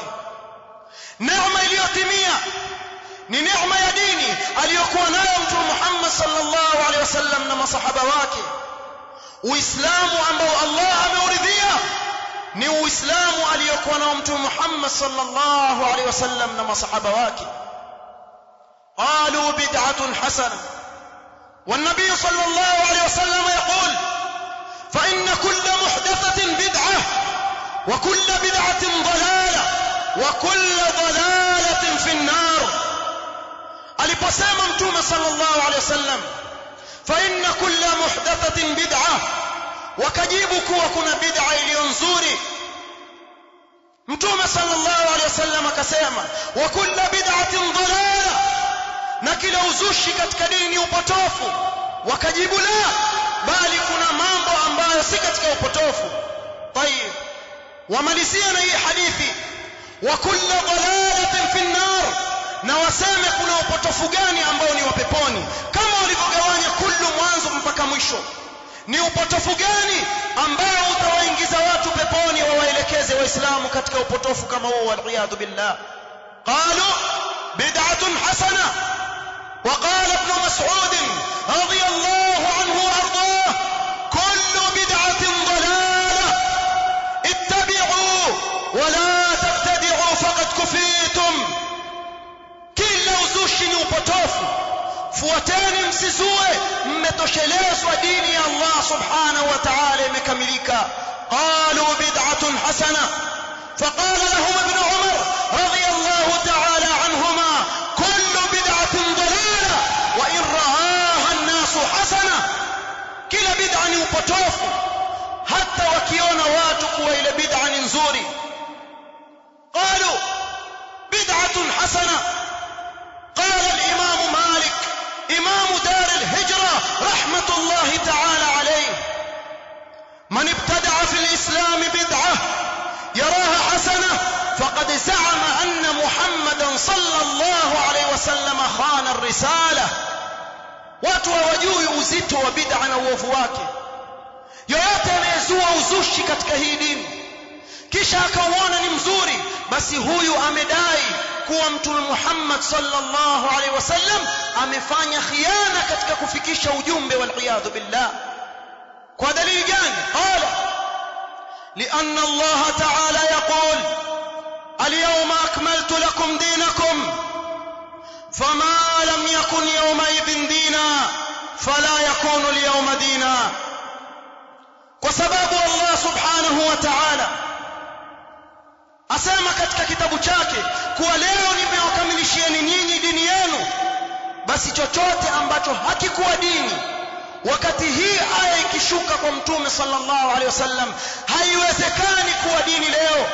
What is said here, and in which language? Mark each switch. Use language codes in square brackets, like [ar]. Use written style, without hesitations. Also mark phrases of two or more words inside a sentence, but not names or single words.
[sw] Neema iliyotimia ni neema ya dini aliyokuwa nayo Mtume Muhammad [ar] صلى الله عليه وسلم [sw] na masahaba wake. Uislamu ambao Allah ameuridhia ni Uislamu aliyokuwa nao Mtume Muhammad [ar] صلى الله عليه وسلم [sw] na masahaba wake. [ar] قالوا بدعة حسنة, والنبي صلى الله عليه وسلم يقول فإن كل محدثة بدعة وكل بدعة ضلالة وكل ضلالة في النار. [sw] aliposema Mtume [ar] صلى الله عليه وسلم فإن كل محدثة بدعة, [sw] wakajibu kuwa kuna bid'a iliyo nzuri. Mtume [ar] صلى الله عليه وسلم [sw] akasema [ar] وكل بدعة ضلالة, [sw] na kila uzushi katika dini ni upotofu. Wakajibu la, bali kuna mambo ambayo si katika upotofu. Tayeb, wamalizia na hii hadithi [ar] وكل ضلالة في النار, [sw] na waseme kuna upotofu gani ambao ni wa peponi, kama walivyogawanya kullu mwanzo mpaka mwisho. Ni upotofu gani ambao utawaingiza watu peponi, wawaelekeze waislamu katika upotofu kama huo, [ar] والعياذ بالله. قالوا بدعة حسنة. وقال ابن مسعود رضي الله عنه وارضاه كل بدعة ضلالة اتبعوا ولا تبتدعوا فقد كفيتم. [sw] كل uzushi ni upotofu, fuateni msizue, mmetoshelezwa, dini ya Allah [ar] سبحانه وتعالى [sw] imekamilika. [ar] قالوا بدعة حسنة. فقال لهم ابن عمر رضي الله تعالى عنهما كل بدعة ضلالة وإن رآها الناس حسنة [sw] potofu hata wakiona watu kuwa ile bid'a ni nzuri. [ar] قالوا بدعة حسنة. قال الإمام مالك إمام دار الهجرة رحمة الله تعالى عليه من ابتدع في الإسلام بدعة يراها حسنة فقد زعم أن محمدا صلى الله عليه وسلم خان الرسالة. [sw] Watu hawajui uzito wa bid'a na uovu wake. Yoyote anayezua uzushi katika hii dini kisha akauona ni mzuri, basi huyu amedai kuwa Mtume Muhammad [ar] صلى الله عليه وسلم [sw] amefanya khiana katika kufikisha ujumbe, [ar] والعياذ بالله. [sw] Kwa dalili gani? [ar] قال لأن الله تعالى يقول اليوم أكملت لكم دينكم فما لم يكن يومئذ دينا فلا يكون اليوم دينا. [sw] Kwa sababu Allah [ar] سبحانه وتعالى [sw] asema katika kitabu chake kuwa leo nimewakamilishieni nyinyi dini yenu, basi chochote ambacho hakikuwa dini wakati hii aya ikishuka kwa Mtume [ar] صلى الله عليه وسلم [sw] haiwezekani kuwa dini leo.